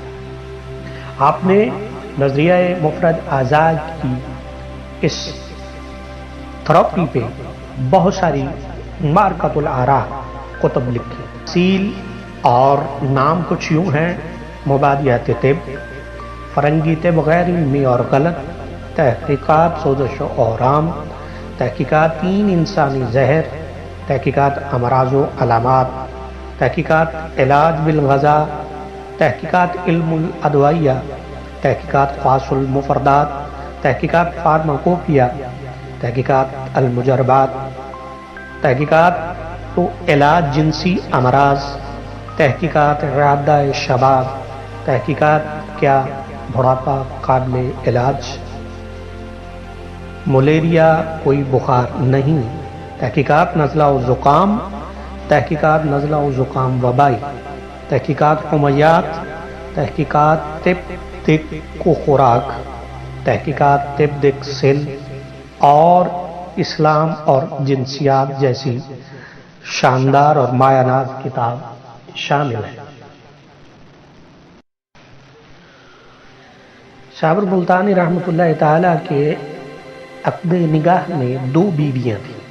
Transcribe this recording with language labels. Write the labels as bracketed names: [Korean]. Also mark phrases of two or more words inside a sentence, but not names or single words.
[Urdu] آپ نے نظریہ مفرد اعضاء کی اس تھراپی پہ بہت ساری مارکۃ الآراء کتب لکھی۔ تفصیل اور نام کچھ یوں ہیں: مبادیات طب، فرنگی طب غیر علمی اور غلط، تحقیقات سوزش و اورام، تحقیقات 3 انسانی زہر، تحقیقات امراض و علامات، تحقیقات علاج بالغذا، تحقیقات علم الادویہ، تحقیقات خاص المفردات، تحقیقات فارماکوپیا، تحقیقات المجربات، تحقیقات و علاج جنسی امراض، تحقیقات اعادہ شباب، تحقیقات کیا بڑھاپا قابل علاج، ملیریا کوئی بخار نہیں، تحقیقات نزلہ و زکام، تحقیقات نزلہ و زکام وبائی، تحقیقات حمیات، تحقیقات طب دق کو خوراک، تحقیقات طب دق سل اور اسلام اور جنسیات جیسی شاندار اور مایہ ناز کتاب شامل ہے۔ شابر ملتانی رحمۃ اللہ تعالیٰ کے عقد نگاہ میں 2 بیویاں تھیں۔